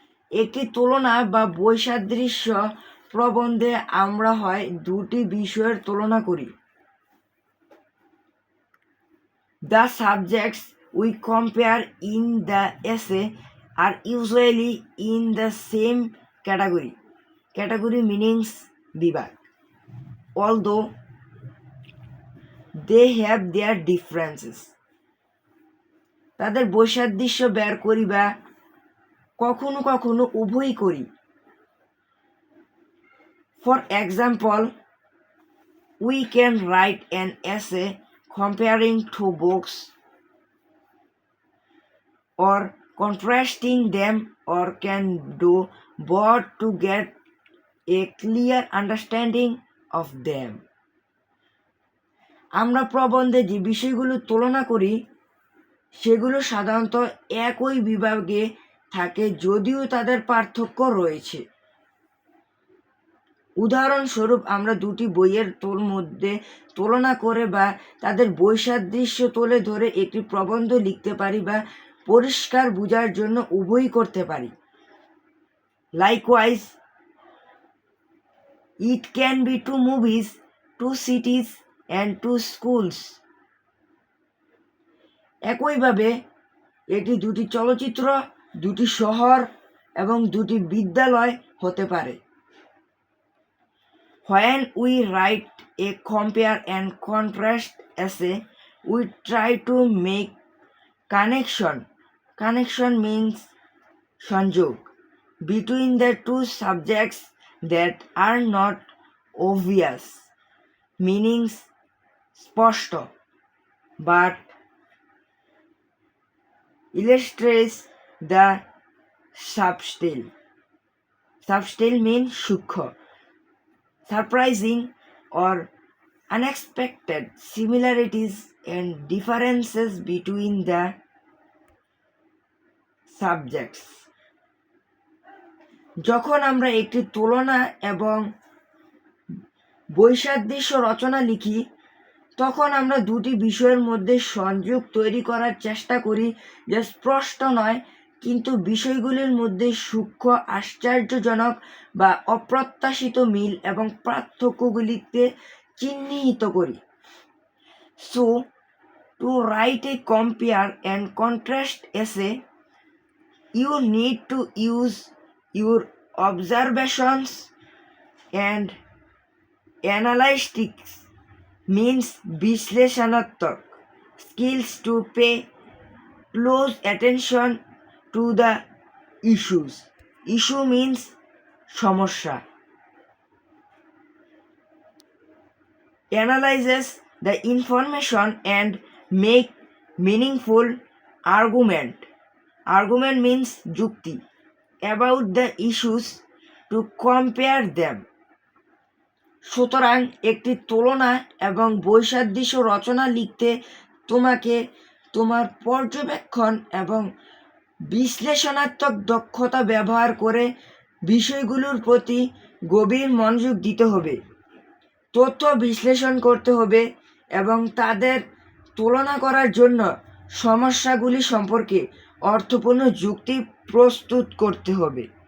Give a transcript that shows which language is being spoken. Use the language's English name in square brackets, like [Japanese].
[Bangla] একটি তুলনা বা বৈসাদৃশ্য প্রবন্ধে আমরা হয় দুটি বিষয়ের তুলনা করি। [English] The subjects we compare in the essay are usually in the same category. Category means বিভাগ. Although they have their differences. [Bangla] তাদের বৈসাদৃশ্য বের করি বা কখনো কখনো উভয়ই করি। [English] For example, we can write an essay comparing two books or contrasting them, or can do both to get a clear understanding of them. [Bangla] আমরা প্রবন্ধে যে বিষয়গুলো তুলনা করি সেগুলো সাধারণত একই বিভাগে থাকে, যদিও তাদের পার্থক্য রয়েছে। উদাহরণস্বরূপ আমরা দুটি বইয়ের মধ্যে তুলনা করে বা তাদের বৈসাদৃশ্য তুলে ধরে একটি প্রবন্ধ লিখতে পারি বা পরিষ্কার বোঝার জন্য উভয়ই করতে পারি। [English] Likewise, it can be two movies, two cities, and two schools. [Bangla] একইভাবে এটি দুটি চলচ্চিত্র, দুটি শহর এবং দুটি বিদ্যালয় হতে পারে। [English] When we write a compare and contrast essay, we try to make connection. Connection means সংযোগ between the two subjects that are not obvious, meanings স্পষ্ট, but illustrates the subtle. Subtle means সূক্ষ্ম, surprising or unexpected similarities and differences between the subjects. [Bangla] যখন আমরা একটি তুলনা এবং বৈসাদৃশ্য রচনা লিখি তখন আমরা দুটি বিষয়ের মধ্যে সংযোগ তৈরি করার চেষ্টা করি যা স্পষ্ট নয়, কিন্তু বিষয়গুলির মধ্যে সূক্ষ্ম, আশ্চর্যজনক বা অপ্রত্যাশিত মিল এবং পার্থক্যগুলিকে চিহ্নিত করি। [English] So to write a compare and contrast essay, you need to use your observations and analytics means বিশ্লেষণাত্মক skills to pay close attention to the issues. Issue means সমস্যা. Analyzes the information and make meaningful argument. Argument means যুক্তি about the issues to compare them. [Bangla] সুতরাং একটি তুলনা এবং বৈসাদৃশ্য রচনা লিখতে তোমাকে তোমার পর্যবেক্ষণ এবং বিশ্লেষণাত্মক দক্ষতা ব্যবহার করে বিষয়গুলোর প্রতি গভীর মনোযোগ দিতে হবে, তথ্য বিশ্লেষণ করতে হবে এবং তাদের তুলনা করার জন্য সমস্যাগুলি সম্পর্কে অর্থপূর্ণ যুক্তি প্রস্তুত করতে হবে।